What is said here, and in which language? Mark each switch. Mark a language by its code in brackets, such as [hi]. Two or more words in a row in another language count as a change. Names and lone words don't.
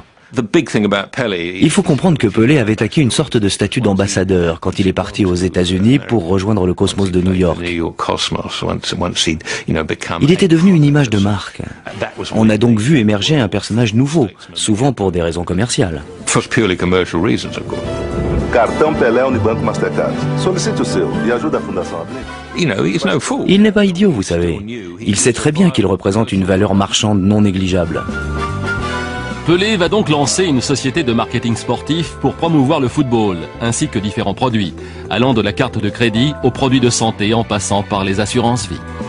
[fr] Il faut comprendre que Pelé avait acquis une sorte de statut d'ambassadeur quand il est parti aux États-Unis pour rejoindre le Cosmos de New York. Il était devenu une image de marque. On a donc vu émerger un personnage nouveau, souvent pour des raisons commerciales. [pt] Cartão Pelé Unibanco Mastercard. Solicite o seu e ajude a Fundação Abril. [fr] Il n'est pas idiot, vous savez. Il sait très bien qu'il représente une valeur marchande non négligeable. Pelé va donc lancer une société de marketing sportif pour promouvoir le football, ainsi que différents produits, allant de la carte de crédit aux produits de santé en passant par les assurances-vie.